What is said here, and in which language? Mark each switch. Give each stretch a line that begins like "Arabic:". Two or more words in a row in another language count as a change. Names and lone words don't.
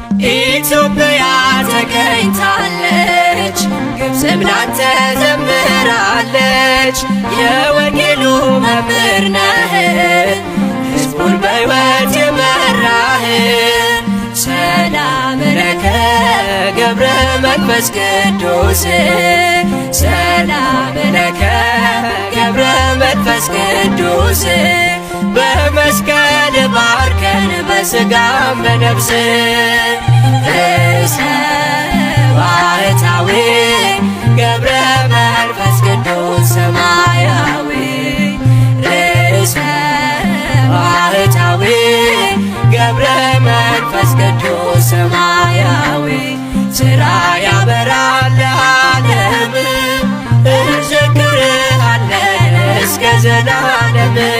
Amharic: ኢትዮጵያ ተገኝታለች፣ ግብፅም ላንተ ዘምራለች። የወንጌሉ መምህር ነህ፣ ሕዝቡን በሕይወት የመራህ።
Geez: ሰላም ለከ ገብረ መንፈስ ቅዱስ፣ ሰላም ለከ ገብረ መንፈስ ቅዱስ።
Amharic: በመስቀል ባርከን በስጋ በነፍስ
Geez: ርእሰ ባሕታዊ ገብረ መንፈስ ቅዱስ ሰማያዊ፣ ርእሰ ባሕታዊ ገብረ መንፈስ ቅዱስ ሰማያዊ።
Amharic: ስራ ያበራል ዓለም፣ እንዘክርሃለን እስከ ዘላለም።